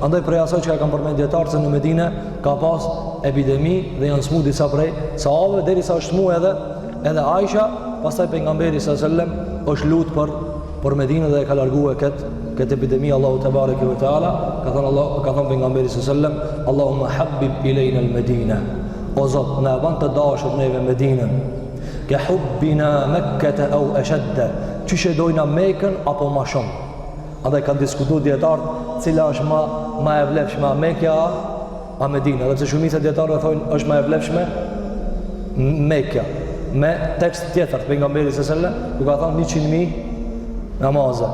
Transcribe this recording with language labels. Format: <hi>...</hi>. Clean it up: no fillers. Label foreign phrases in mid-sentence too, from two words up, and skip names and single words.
<sq>Andaj prej asaj që kanë përmendë dietarë se në Medinë ka pas epidemi dhe janë smu disa prej sahabëve derisa është smu edhe Aisha, pastaj pejgamberi</sq> <ar>صلى الله عليه وسلم</ar> <sq>është lut për Medinën dhe e ka larguar këtë epidemi. Allahu</sq> <ar>تبارك وتعالى</ar> <sq>ka thënë pejgamberi</sq> <ar>صلى الله عليه وسلم, اللهم حبب إلينا المدينة,</ar> <sq>o Zot na ban të dashur neve Medinën,</sq> <ar>كحبنا مكة أو أشد,</ar> <sq>çish e dojna Mekën apo më shumë. Andaj kanë diskutuar dietarët cila është më e vlefshme, a Mekja a Medina, dhe pse shumica dietarëve thonë është më e vlefshme Mekja, me tekst tjetër pejgamberit</sq> <ar>صلى الله عليه وسلم,</ar> <sq>ku ka thënë 100.000 namaza.</sq>